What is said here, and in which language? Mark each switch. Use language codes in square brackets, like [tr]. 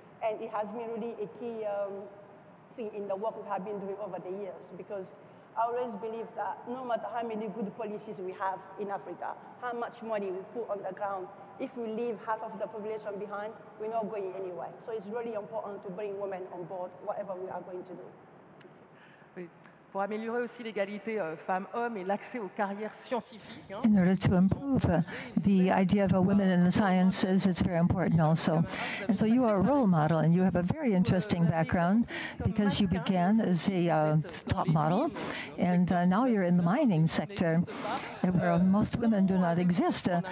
[en] And it has been really a key thing in the work we have been doing over the years, because I always believe that no matter how many good policies we have in Africa, how much money we put on the ground, if we leave half of the population behind, we're not going anywhere. So it's really important to bring women on board, whatever we are going to do. [fr] pour améliorer aussi l'égalité femmes-hommes et l'accès aux carrières scientifiques. [en] In order to improve the idea of women in the sciences, it's very important also. And so you are a role model, and you have a very interesting background because you began as a top model, and now you're in the mining sector, where most women do not exist.